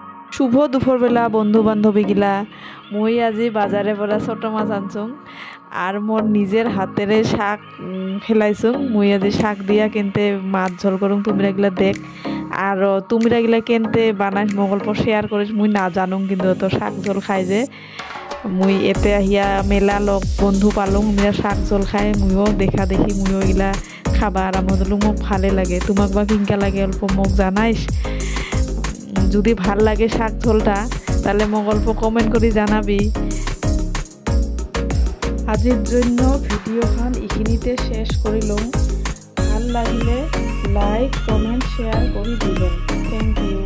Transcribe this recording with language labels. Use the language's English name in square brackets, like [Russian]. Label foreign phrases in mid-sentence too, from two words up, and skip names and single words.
[Rangpuri] শুভ দুপুরবেলা বন্ধু বান্ধবীগিলা। মই আজি বাজারে পৰা ছোট মাছ আনছুং আর মোর নিজের হাতেরে শাক ফেলাইছুং। মুই আজি শাক দিয়া কেনতে মাছ ঝোল করুং তুমিরা গিলা দেখ। আর তুমিরা গিলা কেনতে বানাইস মো গল্প শেয়ার করিস মুই না জানুং, কিন্তু তো শাক ঝোল খাই যে মুই এতে আহিয়া মেলা লগ বন্ধু পালুং মিয়া শাক ঝোল খাই। মুইও দেখা দেখি মুইও গিলা খাবা আর আমার মোক ভালে লাগে। তোমাক বা কিনকা লাগে অল্প মোক জানাইস। যদি ভাল লাগে শাক ঝোলটা তাহলে মোক অল্প কমেন্ট করে জানাবি। আজির জন্য ভিডিওখান এইখিনিতে শেষ করিলাম। ভাল লাগিলে [English] like comment share [Rangpuri] করে দিবেন। [English] thank you.